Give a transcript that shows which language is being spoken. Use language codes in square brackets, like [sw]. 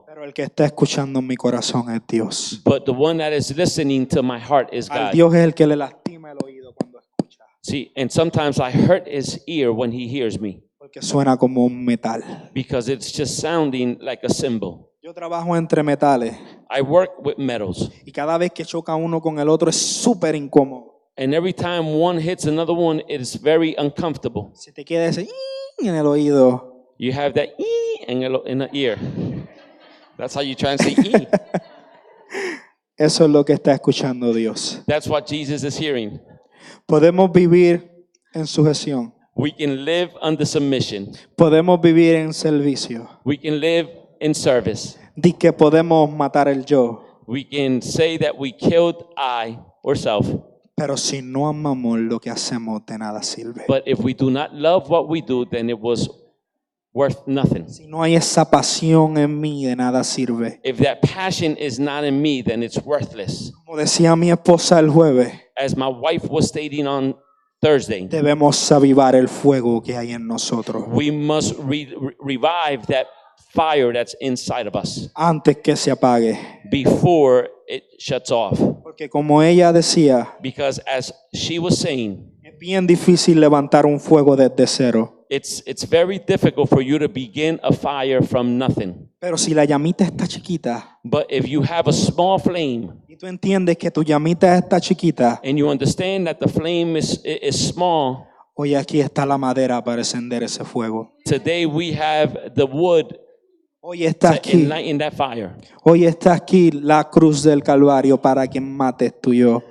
[es] pero el que está escuchando en mi corazón es Dios. [en] but the one that is listening to my heart is [es] Al [en] God. [es] Dios es el que le lastima el oído cuando escucha, [en] See, and sometimes I hurt his ear when he hears me [es] porque suena como un metal. [en] because it's just sounding like a cymbal. [es] Yo trabajo entre metales [en] I work with metals, [es] y cada vez que choca uno con el otro es súper incómodo. [en] and every time one hits another one, it is very uncomfortable. [es] Se te queda ese "ing" en el oído. [en] You have that "ee" in the ear. That's how you try and say "ee." [es] Eso es lo que está escuchando Dios. [en] That's what Jesus is hearing. [es] Podemos vivir en sujeción. [en] We can live under submission. [es] Podemos vivir en servicio. [en] We can live in service. [es] Di que podemos matar el yo. [en] We can say that we killed I or self. [es] Pero si no amamos lo que hacemos, de nada sirve. [en] But if we do not love what we do, then it was worth nothing. [es] Si no hay esa pasión en mí, de nada sirve. [en] If that passion is not in me, then it's worthless. [es] Como decía mi esposa el jueves, [en] As my wife was stating on Thursday, [es] debemos avivar el fuego que hay en nosotros. [en] we must revive that fire that's inside of us [es] antes que se apague. [en] before it shuts off. [es] Porque como ella decía, [en] Because as she was saying, [es] es bien difícil levantar un fuego desde cero. [en] it's very difficult for you to begin a fire from nothing. [es] Pero si la llamita está chiquita [en] But if you have a small flame [es] y tú entiendes que tu llamita está chiquita, [en] and you understand that the flame is small, [es] hoy aquí está la madera para encender ese fuego. [en] today we have the wood [es] Hoy está [en] to [es] aquí, [en] enlighten that fire. [es] hoy está aquí la cruz del Calvario para que mates tú y yo.